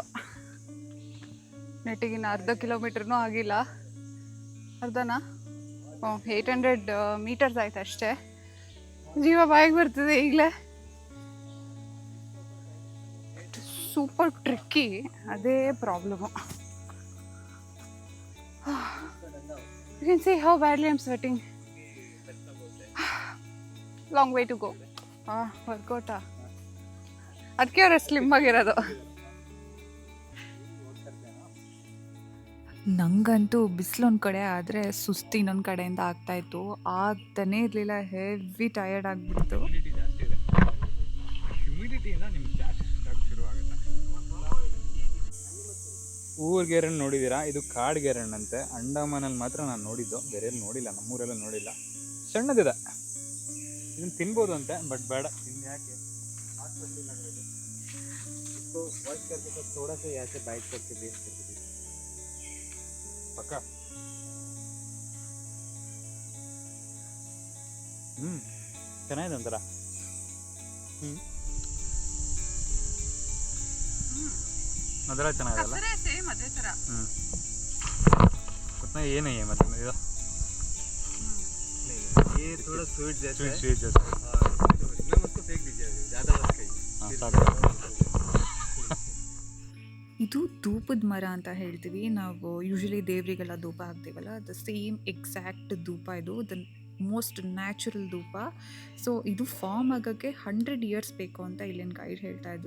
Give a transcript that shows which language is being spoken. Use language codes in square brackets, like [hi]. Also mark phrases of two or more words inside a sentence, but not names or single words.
[kn] ನೆಟ್ಟಿಗಿನ್ನ ಅರ್ಧ ಕಿಲೋಮೀಟ್ರೂ ಆಗಿಲ್ಲ. ಅರ್ಧನಾ? 800 ಮೀಟರ್ಸ್ ಆಯ್ತು ಅಷ್ಟೇ. ಜೀವ ಬಾಯಿಗೆ ಬರ್ತದೆ ಈಗಲೇ. [en] super tricky, [kn] ಅದೇ ಪ್ರಾಬ್ಲಮು. [en] you can see how badly I am sweating. long way to go. [kn] ವರ್ಕೌಟಾ? ಅದಕ್ಕೆ ಅವ್ರು ಸ್ಲಿಮ್ ಆಗಿರೋದು. ನಂಗಂತೂ ಬಿಸಿಲೊಂದು ಕಡೆ ಆದರೆ ಸುಸ್ತು ಇನ್ನೊಂದು ಕಡೆಯಿಂದ ಆಗ್ತಾಯಿತ್ತು. ಆಗ್ತಾನೇ ಇರಲಿಲ್ಲ, [en] heavy tired [kn] ಆಗಿಬಿಡ್ತು. ಹ್ಯುಮಿಡಿಟಿಯಿಂದ ನಿಮ್ಗೆ ಜಾಸ್ತಿ ಶುರುವಾಗುತ್ತೆ. ಊರ್ಗೆರಣ್ಣು ನೋಡಿದ್ದೀರಾ? ಇದು ಕಾಡ್ಗೆರಣ್ಣಂತೆ. ಅಂಡಮಾನಲ್ಲಿ ಮಾತ್ರ ನಾನು ನೋಡಿದ್ದು, ಬೇರೆ ನೋಡಿಲ್ಲ, ನಮ್ಮೂರೆಲ್ಲ ನೋಡಿಲ್ಲ. ಸಣ್ಣದಿದೆ, ಇದನ್ನು ತಿನ್ಬೋದು ಅಂತೆ, ಬಟ್ ಬೇಡ. [hi] ಯಾಕೆ वॉश करके तो थोड़ा सा यहाँ से बाइट करके वेस्ट कर दीजिए पक्का. [kn] ಚೆನ್ನಾಗಿದೆ ಒಂಥರ. ಅದರ ಚೆನ್ನಾಗಿದೆಲ್ಲ. [hi] उतना ये नहीं है, मतलब ये थोड़ा स्वीट जैसा है. स्वीट जैसा मैम उसको फेंक दीजिए, ज़्यादा मत खाइए. [kn] ಇದು ಧೂಪದ ಮರ ಅಂತ ಹೇಳ್ತೀವಿ ನಾವು. ಯೂಶಲಿ ದೇವರಿಗೆಲ್ಲ ಧೂಪ ಹಾಕ್ತೀವಲ್ಲ, [en] the same exact [kn] ಧೂಪ ಇದು. [en] the most natural [kn] ಧೂಪ. ಸೊ ಇದು ಫಾರ್ಮ್ ಆಗೋಕ್ಕೆ 100 ಇಯರ್ಸ್ ಬೇಕು ಅಂತ ಇಲ್ಲಿನ ಗೈಡ್ ಹೇಳ್ತಾ ಇದ್ರು.